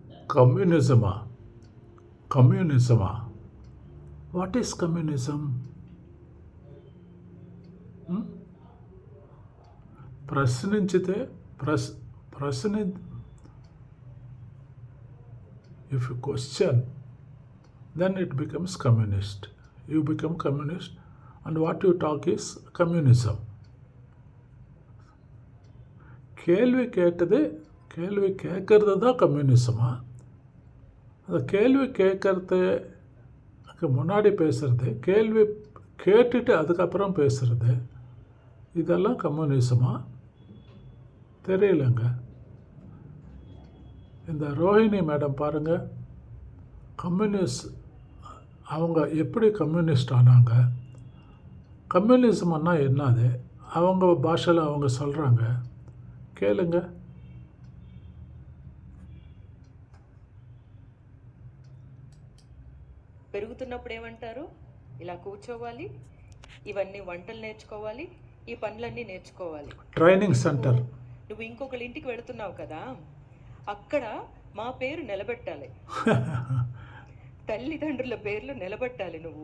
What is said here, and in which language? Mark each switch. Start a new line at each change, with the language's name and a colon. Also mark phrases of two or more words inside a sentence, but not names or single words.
Telugu: కమ్యూనిజమా? కమ్యూనిజమా?
English: what is communism?
Telugu: ప్రశ్నించితే ప్రశ్ని
English: if you question, then it becomes communist. You become communist, and what you talk is communism.
Tamil: கேள்வி கேட்கறது தான் கம்யூனிசமா? அந்த கேள்வி கேட்கறதுக்கு முன்னாடி பேசுறது, கேள்வி கேட்டுட்டு அதுக்கப்புறம் பேசுறது, இதெல்லாம் கம்யூனிசமா? தெரியலங்க. இந்த ரோஹிணி மேடம் பாருங்கள், அவங்க எப்படி கம்யூனிஸ்ட் ஆனாங்க? கம்யூனிசம்னா என்னது? அவங்க பாஷையில் அவங்க சொல்கிறாங்க, கேளுங்க.
Telugu: పెరుగుతున్నప్పుడు ఏమంటారు? ఇలా కూర్చోవాలి, ఇవన్నీ వంటలు నేర్చుకోవాలి, ఈ పనులన్నీ నేర్చుకోవాలి. ట్రైనింగ్ సెంటర్. నువ్వు ఇంకొకళ్ళ ఇంటికి వెళుతున్నావు కదా, అక్కడ మా పేరు నిలబెట్టాలి, తల్లిదండ్రుల పేర్లు నిలబెట్టాలి నువ్వు.